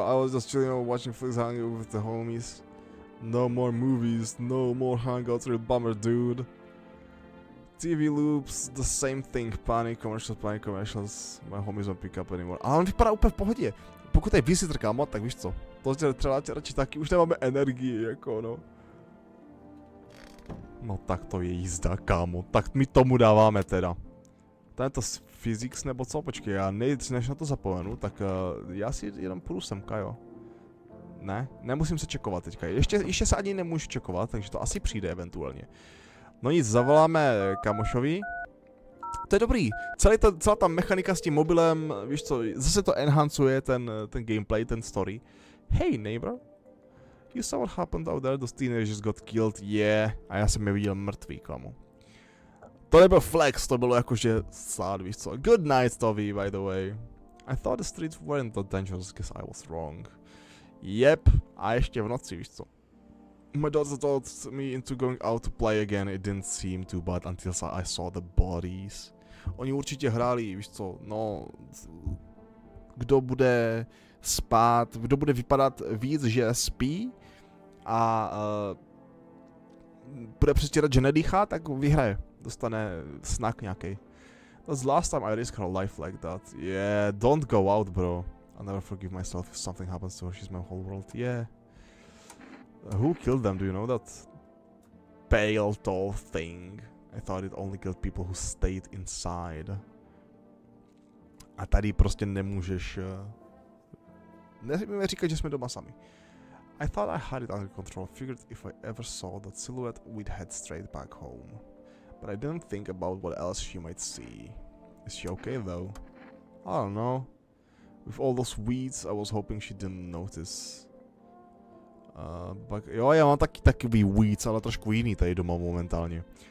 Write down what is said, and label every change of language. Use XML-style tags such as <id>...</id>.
<en>I was just chilling, watching Flix, hanging out with the homies. No more movies, no more hangouts, real bummer, dude. TV loops, the same thing. Panic commercials. My homies don't pick up anymore.</en> <cs>Ale on vypadá úplně v pohodě. Pokud je visitor, kámo, tak víš co. To je třeba radši taky, už nemáme energii, jako no. No tak to je jízda, kámo. Tak my tomu dáváme teda. To je to physics nebo co? Počkej, já než na to zapomenu, tak já si jenom půjdu semka, jo. Ne, nemusím se čekovat teďka. Ještě se ani nemůžu čekovat, takže to asi přijde eventuálně. No nic, zavoláme kamošovi. To je dobrý. Celá ta mechanika s tím mobilem, víš co, zase to enhancuje ten gameplay, ten story.</cs> <en>Hey neighbor, you saw what happened out there, those teenagers got killed, yeah.</en> <cs>A já jsem je viděl mrtvý, kámo. To nebyl flex, to bylo jakože sad, víš co.</cs> <en>Good night, Toby, by the way. I thought the streets weren't that dangerous, guess I was wrong. Yep,</en> <cs>a ještě v noci, víš co.</cs> <en>My daughter told me into going out to play again, it didn't seem too bad until I saw the bodies.</en> <cs>Oni určitě hráli, víš co, no... Kdo bude spát, kdo bude vypadat víc, že spí a... bude přestírat, že nedýchá, tak vyhraje. Dostane snack nějaký.</cs> <en>That's the last time I risked her life like that. Yeah, don't go out, bro. I'll never forgive myself if something happens to her. She's my whole world. Yeah. Who killed them? Do you know that? Pale, tall thing. I thought it only killed people who stayed inside.</en> <cs>A tady prostě nemůžeš... Nesmíme říkat, že jsme doma sami.</cs> <en>I thought I had it under control. Figured if I ever saw that silhouette, we'd head straight back home. But I didn't think about what else she might see. Is she okay though? I don't know. With all those weeds, I was hoping she didn't notice.</en> <cs>Jo, já mám takový weeds, ale trošku jiný tady doma momentálně.</cs>